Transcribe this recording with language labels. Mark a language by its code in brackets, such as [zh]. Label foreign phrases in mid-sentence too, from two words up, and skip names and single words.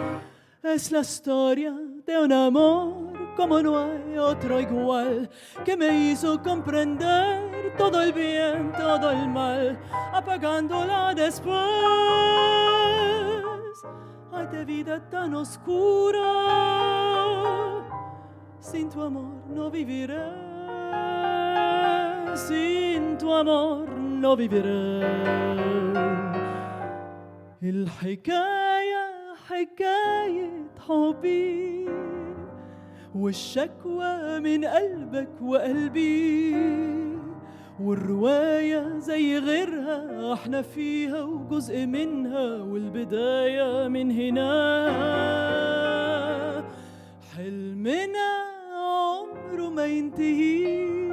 [es] Es la historia de un amor como no hay otro igual, que me hizo comprender todo el bien, todo el mal, apagándola después. Ay, de vida tan oscura, sin tu amor no viviré, sin tu amor no viviré. [ar] الحكاية حكاية حبي والشكوى من قلبك وقلبي والرواية زي غيرها احنا فيها وجزء منها والبداية من هنا حلمنا عمره ما ينتهي